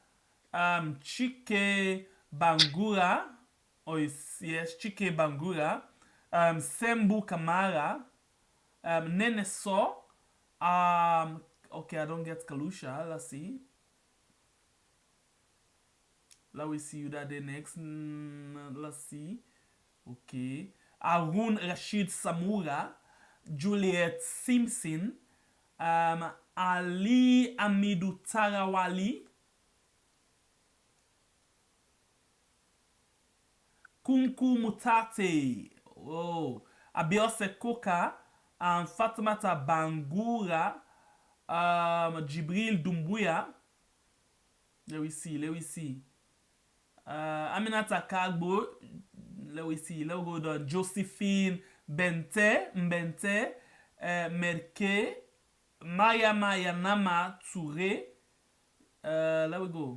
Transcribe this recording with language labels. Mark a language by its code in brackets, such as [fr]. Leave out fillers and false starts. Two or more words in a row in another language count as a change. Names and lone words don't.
[en] Chike Bangura, yes, Chike Bangura, Sembu Kamara, Nene So, okay, I don't get Kalusha, let's see. Let me see who that day next, let's see, okay. Arun Rashid Samura, Juliet Simpson, Ali Amidou Tarawali, Kunku Mutate, Abiose Koka, Fatimata Bangura, Jibril Dumbuya. Let me see. Aminata Kagbo. Let me go down. Josephine Mbente, Merke, Maya Nama Toure. Let me go.